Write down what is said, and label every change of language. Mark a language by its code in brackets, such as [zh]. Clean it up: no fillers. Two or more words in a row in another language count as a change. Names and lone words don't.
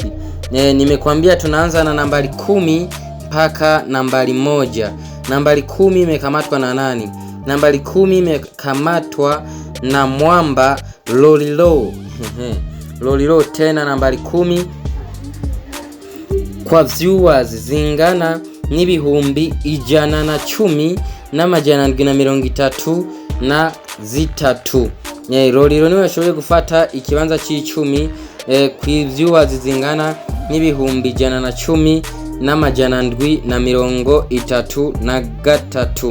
[sw] Nimekwambia tunaanza na nambari 10 mpaka nambari 1. Nambari 10 imekamatwa na nani? Nambari 10 imekamatwa na Mwamba Lolilo. [rn] Lolilo [sw] tena nambari 10 kwa [rn] viewers zingana n'ibihumbi 110 n'amajana 733. Lolilo niwe yashoboye gufata ikibanza c'icumi ku viewers zingana n'ibihumbi 110 n'amajana 733.